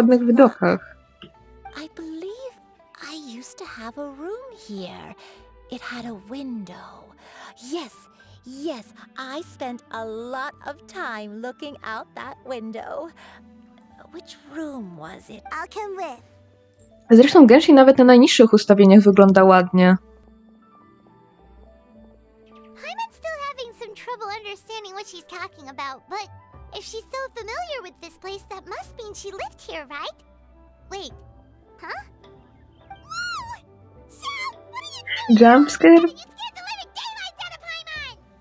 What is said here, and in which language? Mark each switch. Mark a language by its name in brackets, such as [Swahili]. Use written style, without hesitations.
[Polish] ładnych [English] its [Polish] widokach. [English] I believe I used to have a room here. It had a window. Yes, I spent a lot of time looking out that window. Which room was it? I'll come with. [Polish] Zresztą Genshin nawet na najniższych ustawieniach wygląda ładnie. [English] Paimon's still having some trouble understanding what she's talking about, but if she's so familiar with this place, that must mean she lived here, right? Wait, huh? Whoa! Sam, what are you doing? Jumpscare? You scared the living daylights out of Paimon!